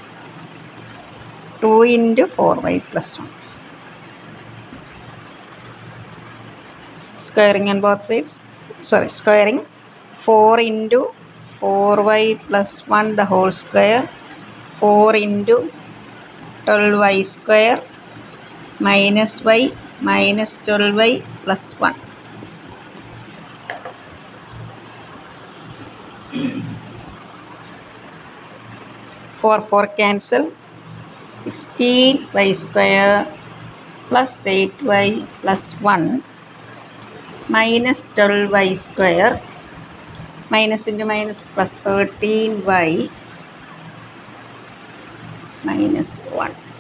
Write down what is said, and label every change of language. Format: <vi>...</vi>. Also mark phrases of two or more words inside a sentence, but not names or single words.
<en>2 into 4y plus 1. Squaring on both sides, squaring 4 into 4y plus 1 the whole square, 4 into 12y square minus y minus 12y plus 1. 4 cancel, 16y square plus 8y plus 1 minus 12y square, minus into minus plus 13y minus 1.</en>